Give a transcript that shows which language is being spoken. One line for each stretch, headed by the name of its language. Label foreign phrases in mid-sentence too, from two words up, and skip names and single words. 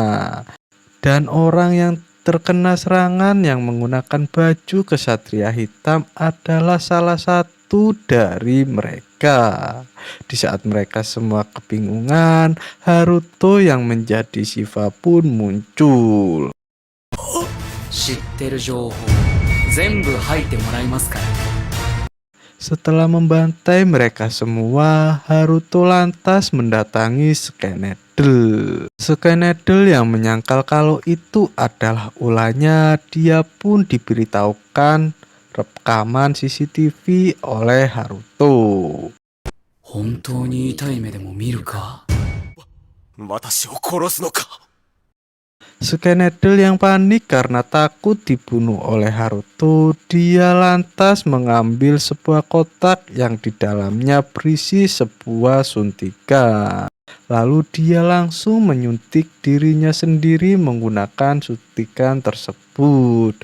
Indonesian: Dan orang yang terkena serangan yang menggunakan baju kesatria hitam adalah salah satu dari mereka. Di saat mereka semua kebingungan, Haruto yang menjadi Shiva pun muncul.
Japanese: 知ってる情報全部吐いてもらいますから。
Indonesian: Setelah membantai mereka semua, Haruto lantas mendatangi Skeneddle. Skeneddle yang menyangkal kalau itu adalah ulahnya, dia pun diberitahukan rekaman CCTV oleh Haruto.
Japanese: 本当に痛い目でも見るか。私を殺すのか。
Indonesian: Skeneddle yang panik karena takut dibunuh oleh Haruto, dia lantas mengambil sebuah kotak yang di dalamnya berisi sebuah suntikan. Lalu dia langsung menyuntik dirinya sendiri menggunakan suntikan tersebut.